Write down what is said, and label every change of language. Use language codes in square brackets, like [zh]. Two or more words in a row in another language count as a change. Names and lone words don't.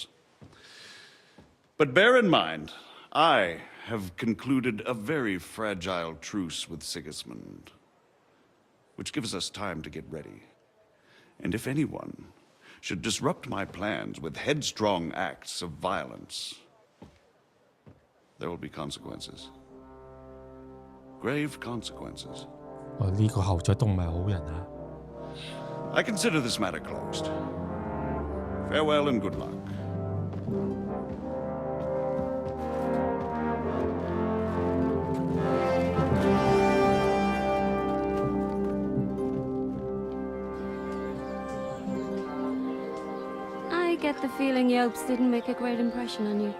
[en] But bear in mind, I have concluded a very fragile truce with Sigismund, which gives us time to get ready. And if anyone should disrupt my plans with headstrong acts of violence, there will be consequences. Grave consequences. [yue] 呢個後仔都唔係好人啊！ [en] I consider this matter closed. Farewell and good luck. I get the feeling Yopes didn't make a great impression on you.